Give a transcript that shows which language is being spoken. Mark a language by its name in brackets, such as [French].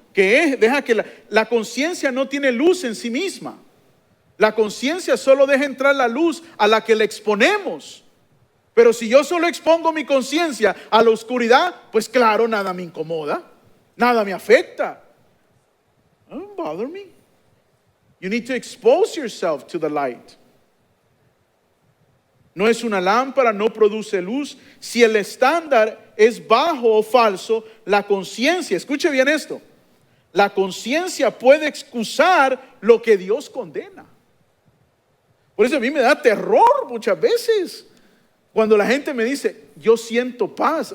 [Spanish] Deja que la conciencia no tiene luz en sí misma. La conciencia solo deja entrar la luz a la que le exponemos. Pero si yo solo expongo mi conciencia a la oscuridad, pues claro, nada me incomoda, nada me afecta. [English] Don't bother me. You need to expose yourself to the light. [Spanish] No es una lámpara, no produce luz. Si el estándar es bajo o falso, la conciencia, escuche bien esto, la conciencia puede excusar lo que Dios condena. Por eso a mí me da terror muchas veces cuando la gente me dice, yo siento paz.